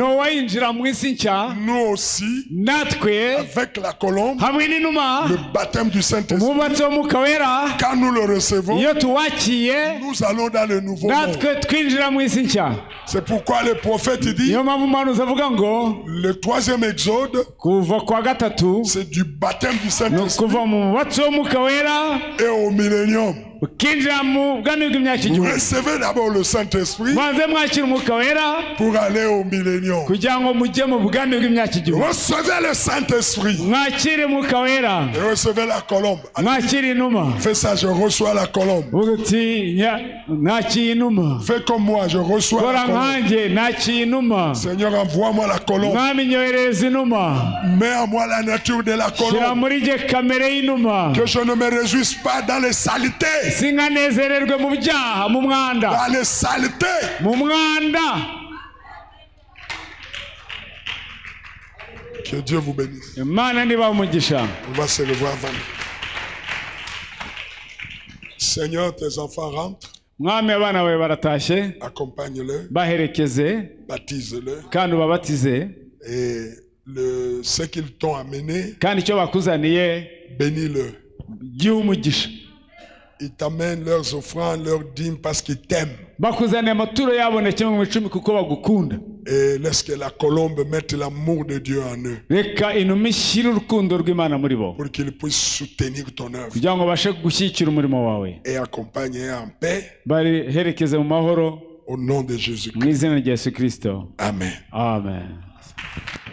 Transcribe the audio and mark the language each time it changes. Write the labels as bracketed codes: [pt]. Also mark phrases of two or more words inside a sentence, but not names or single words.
[rw] Nowa yinjira mu isi nshya. [fr] Nous aussi, [rw] natwe [fr] avec la colombe, [rw] hamwe n'inuma [fr] le baptême du Saint-Esprit, [rw] umubatsi w'umwuka wera, [fr] quand nous le recevons, [rw] iyo tuwakiye [fr] nous allons dans le nouveau monde. [rw] natwe twinjira mu isi nshya. [fr] C'est pourquoi le prophète dit, [rw] niyo mpamvu umuhanuzi avuga ngo [fr] le troisième exode, [rw] kuva kwa gatatu [fr] c'est du baptême du [rw] ni [fr] Saint-Esprit [rw] ukuva mu mubatsi w'umwuka wera [fr] et au millénium. [rw] ukinjira mu bwami bw'imyaka [fr] Vous [rw] igihumbi [fr] recevez d'abord le Saint-Esprit [rw] mwanze mwakira umwuka wera [fr] pour aller au millénium. [rw] kugira ngo mujye mu bwami bw'imyaka igihumbi [fr] Recevez le Saint-Esprit [rw] mwakire umwuka wera [fr] et recevez la colombe. [rw] mwakire inuma [fr] Fais ça, je reçois la colombe. [rw] uvuga uti mwakire inuma [fr] Fais comme moi, je reçois la [rw] kora [fr] colombe. [rw] nkanjye nakire inuma [fr] Seigneur, envoie-moi la colombe. [rw] mwami nyohereza inuma [fr] Mets en moi la nature de la [rw] shyira [fr] colombe. [rw] muri jye kamere y'inuma [fr] Que je ne me réjouisse pas dans les saletés. [rw] sinkanezererwe mu byaha mu mwanda [fr] Dans les saletés. [rw] mu mwanda. [fr] Que Dieu vous bénisse. [rw] Imana niba umugisha. [fr] On va se lever avant. Seigneur, tes enfants rentrent. [rw] Mwami abana bawe baratashye [fr] Accompagne-le. [rw] baherekeze [fr] Baptise-le. [rw] kandi ubabatize [fr] Et ce qu'ils t'ont amené, [rw] kandi icyo bakuzaniye [fr] bénis-le. [rw] gihe umugisha. [fr] Ils t'amènent leurs offrandes, leurs dîmes parce qu'ils t'aiment. [rw] Bakuzaniye amaturo yabo na kimwe mu icumi kuko bagukunda. [fr] Et laisse que la colombe mette l'amour de Dieu en eux. [rw] Reka inuma ishyire urukundo rw'Imana muri bo [fr] Pour qu'ils puissent soutenir ton œuvre. [rw] kugira ngo babashe gushyigikira umurimo wawe [fr] Et accompagner en paix [rw] baherekeze mu mahoro [fr] au nom de Jésus. [rw] mu izina rya Yesu Kristo. Amen. Amen.